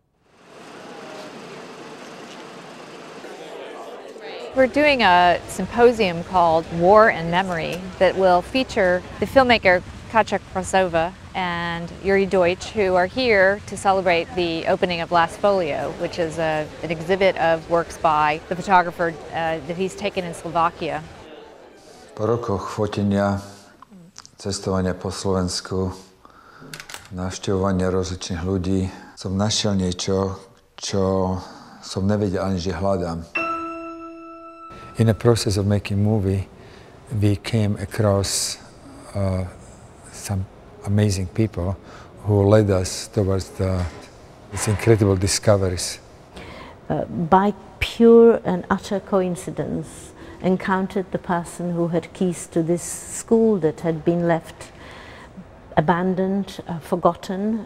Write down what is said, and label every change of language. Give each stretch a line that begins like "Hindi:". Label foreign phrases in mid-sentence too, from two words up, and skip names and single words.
English: We're doing a symposium called War and Memory that will feature the filmmaker Kasia Krasova and Yuri Deutsch, who are here to celebrate the opening of Last Folio, which is an exhibit of works by the photographer that he's taken in Slovakia.
Slovak: Po rokoch fotenia, cestovania po Slovensku, navštevovania rozličných ľudí, som našiel niečo, čo som nevedel ani, že hľadám.
English: In the process of making a movie, we came across some amazing people who led us towards these incredible discoveries. By pure and utter coincidence, encountered the person who had keys to this school that had been left abandoned, forgotten.